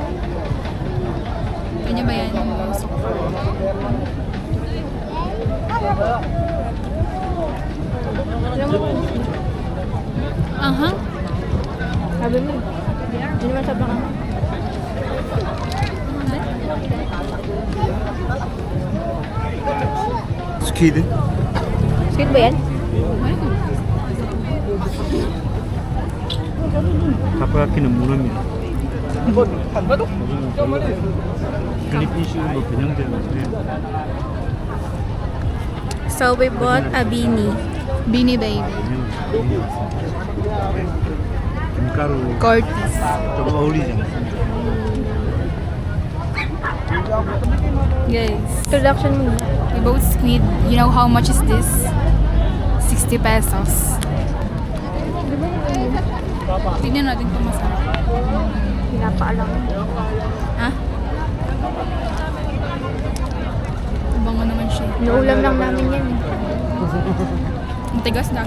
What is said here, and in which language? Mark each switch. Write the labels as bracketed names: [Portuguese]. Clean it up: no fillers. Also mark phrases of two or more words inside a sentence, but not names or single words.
[Filipino] Kanya ba yan? Aha. Sabi mo. Hindi naman sobrang ano. [Korean] 스퀴드? [Filipino] Sweet ba yan? [Korean] 타코야키는 무릎이야. 필리핀식으로 변형된 거네. [English] So we bought a beanie. Beanie Baby. [Korean] 김가루 Cortis. 좀 어울리지 않아? [English] Guys, [Filipino] Introduction muna. [English] we bought squid. You know how much is this? 60 pesos. [Filipino] Tignan natin kung masarap. Pinapaalam. Ha? Bango naman siya. Naulam lang namin yan eh. Ang tigas na.